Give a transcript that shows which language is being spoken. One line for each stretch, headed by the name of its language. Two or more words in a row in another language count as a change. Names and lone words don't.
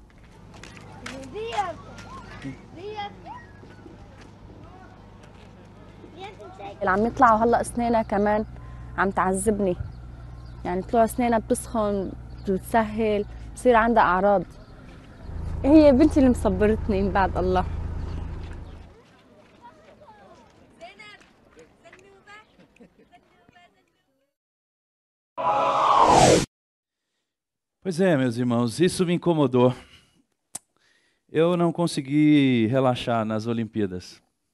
Arabic: اللي عم يطلعوا هلا اسنانها كمان عم تعذبني. يعني طلوع اسنانها بتسخن، بتسهل، بصير عندها اعراض. هي بنتي اللي مصبرتني من بعد الله.
Portuguese: Pois é, meus irmãos, isso me incomodou. Eu não consegui relaxar nas Olimpíadas.